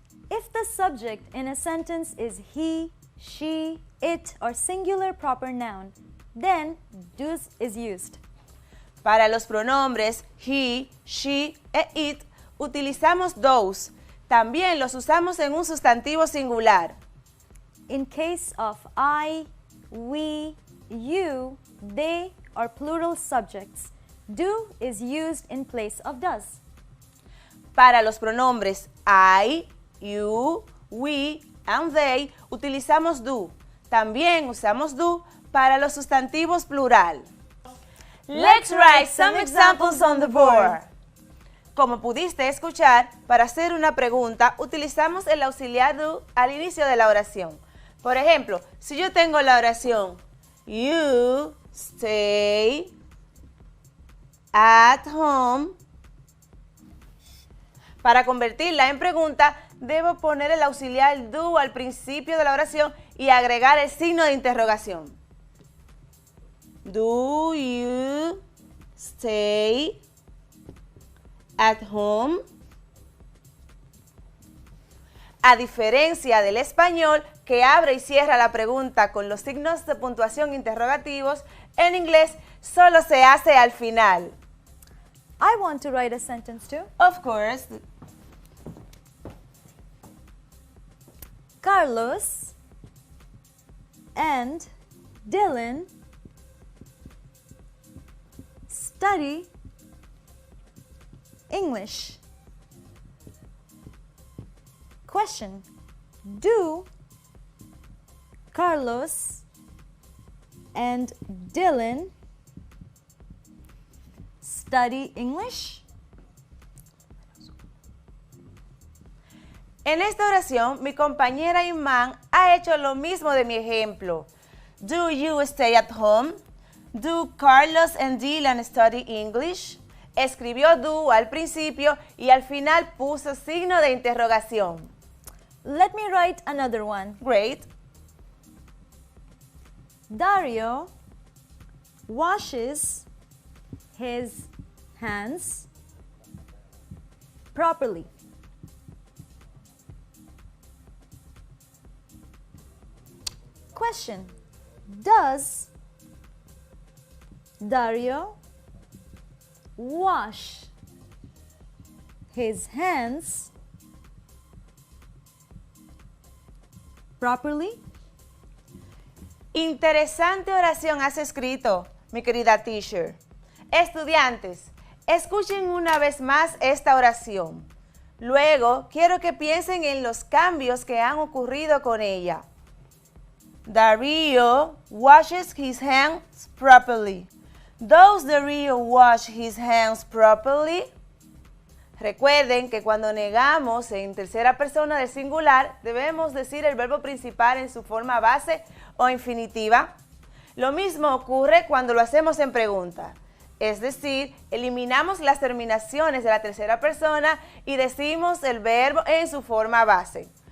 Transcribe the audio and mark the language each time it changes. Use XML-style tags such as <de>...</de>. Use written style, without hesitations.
<en>If the subject in a sentence is he, she, it, or singular proper noun, then does is used.</en> <es>Para los pronombres he, she e it utilizamos those. También los usamos en un sustantivo singular.</es> <en>In case of I, we, you, they, or plural subjects, do is used in place of does.</en> <es>Para los pronombres</es> <en>I, you, we and they</en> <es>utilizamos do. También usamos do para los sustantivos plural.</es> <en>Let's write some examples on the board.</en> <es>Como pudiste escuchar, para hacer una pregunta utilizamos el auxiliar do al inicio de la oración. Por ejemplo, si yo tengo la oración</es> <en>You stay at home.</en> <es>Para convertirla en pregunta, debo poner el auxiliar do al principio de la oración y agregar el signo de interrogación.</es> <en>Do you stay at home?</en> <es>A diferencia del español, que abre y cierra la pregunta con los signos de puntuación interrogativos, en inglés solo se hace al final.</es> <en>I want to write a sentence too. Of course. Carlos and Dylan study English. Question: do Carlos and Dylan study English?</en> <es>En esta oración, mi compañera Iman ha hecho lo mismo de mi ejemplo.</es> <en>Do you stay at home? Do Carlos and Dylan study English?</en> <es>Escribió do al principio y al final puso signo de interrogación.</es> <en>Let me write another one. Great. Dario washes his hands properly. Question: does Dario wash his hands properly?</en> <es>Interesante oración has escrito, mi querida teacher. Estudiantes, escuchen una vez más esta oración. Luego, quiero que piensen en los cambios que han ocurrido con ella.</es> <en>Dario washes his hands properly. Does Dario wash his hands properly?</en> <es>Recuerden que cuando negamos en tercera persona del singular, debemos decir el verbo principal en su forma base o infinitiva. Lo mismo ocurre cuando lo hacemos en pregunta. Es decir, eliminamos las terminaciones de la tercera persona y decimos el verbo en su forma base.</es>